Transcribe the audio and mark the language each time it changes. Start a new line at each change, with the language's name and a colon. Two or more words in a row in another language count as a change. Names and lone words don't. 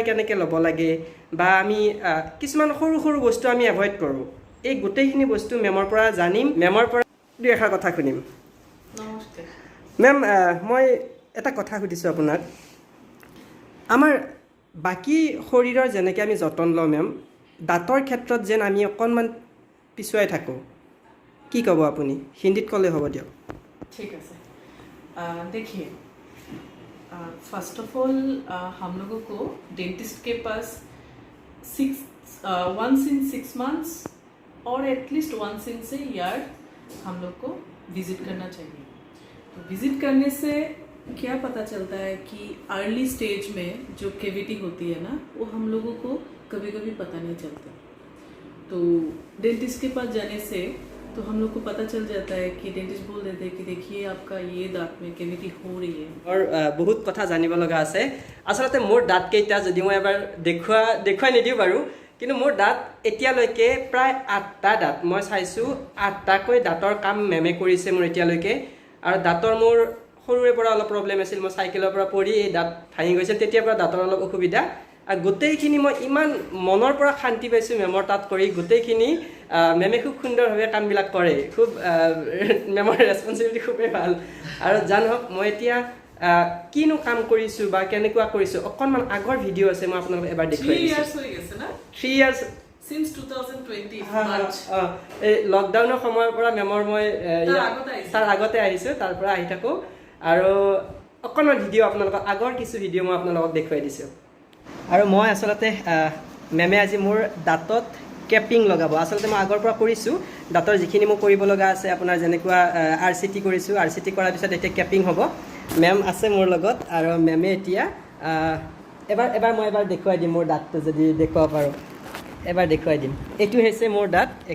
Assamese: কেনেকৈ ল'ব লাগে বা আমি কিছুমান সৰু সৰু বস্তু আমি এভইড কৰোঁ এই গোটেইখিনি বস্তু মেমৰ পৰা জানিম মেমৰ পৰা দুই এষাৰ কথা শুনিম নমস্কাৰ মেম মই এটা কথা সুধিছোঁ আপোনাক আমাৰ বাকী শৰীৰৰ যেনেকৈ আমি যতন লওঁ মেম দাঁতৰ ক্ষেত্ৰত যেন আমি অকণমান পিছুৱাই থাকোঁ কি ক'ব আপুনি হিন্দীত ক'লে হ'ব দিয়ক
Hindi: ठीक है देखिए
English: first of all
Hindi: हम लोगों को डेंटिस्ट के पास
English: once in 6 months
Hindi: और एटलीस्ट
English: once in
Hindi: से ईयर हम लोग को विजिट करना चाहिए तो विजिट करने से क्या पता चलता है कि
English: early stage
Hindi: में जो कैविटी होती है ना वो हम लोगों को कभी कभी पता नहीं चलता तो डेंटिस्ट के पास जाने से तो हम लोग को पता चल जाता है कि डेंटिस्ट बोल देते हैं कि देखिए आपका ये दांत में कैविटी हो रही है और बहुत
Assamese: कथा জানিব লগা আছে আসলতে মোৰ দাঁত কেইটা যদি মই এবাৰ দেখুৱাই নিদিও বাৰু কিন্তু মোৰ দাঁত এতিয়ালৈকে প্ৰায় 8টা দাঁত মই চাইছো 8টাকৈ দাঁতৰ কাম মেমে কৰিছে মোৰ এতিয়ালৈকে আৰু দাঁতৰ মোৰ সৰুৰে পৰা অলপ প্ৰবলেম আছিল মই সাইকেলৰ পৰা পৰি এই দাঁত ভাঙি গৈছিল তেতিয়াৰ পৰা দাঁতৰ অলপ অসুবিধা আৰু গোটেইখিনি মই ইমান মনৰ পৰা শান্তি পাইছো মেমৰ তাত কৰি গোটেইখিনি মেমে খুব সুন্দৰভাৱে কামবিলাক কৰে খুব মেমৰ ৰেছপন্সিবিলিটি খুবেই ভাল আৰু জানক মই এতিয়া কিনো কাম কৰিছো বা কেনেকুৱা কৰিছো অকণমান আগৰ ভিডিঅ' আছে মই আপোনালোকক এবাৰ দেখুৱাই দিছো 3 years হৈ গৈছে না 3 years since 2020 মাৰ্চ এই লকডাউনৰ সময়ৰ পৰা মেমৰ মই তাৰ আগতে আহিছো তাৰ পৰা আহি থাকো আৰু অকণমান ভিডিঅ' আপোনালোকক আগৰ কিছু ভিডিঅ' মই আপোনালোকক দেখুৱাই দিছো আৰু মই আসলতে মেমে আজি মোৰ দাঁতত কেপিং লগাব আসলতে মই আগৰ পৰা কৰিছোঁ দাঁতৰ যিখিনি মোক কৰিব লগা আছে আপোনাৰ যেনেকুৱা RCT কৰিছোঁ RCT কৰাৰ পিছত এতিয়া কেপিং হ'ব মেম আছে মোৰ লগত আৰু মেমে এতিয়া এবাৰ মই দেখুৱাই দিম মোৰ দাঁতটো যদি দেখুৱাব পাৰোঁ এবাৰ দেখুৱাই দিম এইটো হৈছে মোৰ দাঁত